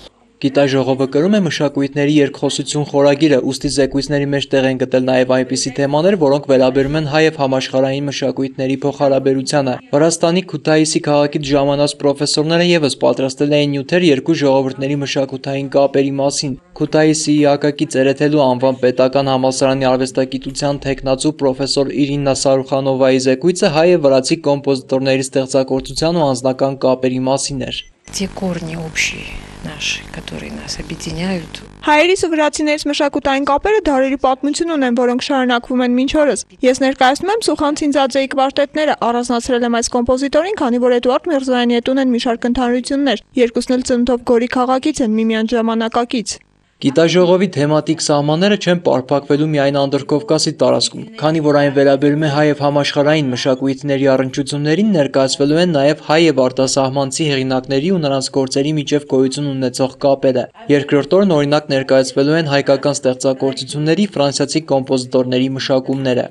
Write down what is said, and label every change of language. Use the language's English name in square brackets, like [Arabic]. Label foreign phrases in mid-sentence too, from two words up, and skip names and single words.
[Armenian] Գիտաժողովը կրում է մշակույթների երկխոսություն խորագիրը, ուստի զեկույցների մեջ տեղ են գտել նաև այնպիսի թեմաներ, որոնք վերաբերում են հայ և համաշխարհային մշակույթների փոխհարաբերությանը։ Վրաստանի Քութայիսի քաղաքից ժամանած պրոֆեսորները ևս պատրաստել էին նյութեր երկու ժողովուրդների մշակութային կապերի մասին։ Քութայիսի ակակից Էրեթելու անվան պետական համալսարանի արվեստագիտության թեկնածու պրոֆեսոր Իրինա Սարուխանովայի զեկույցը հայ և վրացի կոմպոզիտորների ստեղծագործության ու անձնական կապերի մասին էր։ [Russian] Те корни общие наши, которые нас объединяют. [Armenian] Հայերիս ու վրացիներից մշակութային կապերը դարերի պատմություն ունեն, որոնք շարունակվում են մինչ օրս։ Ես ներկայացնում եմ Սուխան Ցինձաձեի կվարտետները, առանձնացրել եմ այս կոմպոզիտորին, քանի որ Էդուարդ Միրզոյանի հետ ունեն մի շարք ընդհանրություններ։ Երկուսն էլ ծննդով Գորի քաղաքից են, միմյանց ժամանակակից։ Գիտաժողովի թեմատիկ սահմանները չեն պարփակվելու միայն Անդրկովկասի տարածքում, քանի որ այն վերաբերում է հայ և համաշխարհային մշակույթների առնչություններին, ներկայացվելու են նաև հայ և արտասահմանցի հեղինակների ու նրանց գործերի միջև գոյություն ունեցող կապերը։ Երկրորդ օրն օրինակ ներկայացվելու են հայկական ստեղծագործությունների ֆրանսիացի կոմպոզիտորների մշակումները։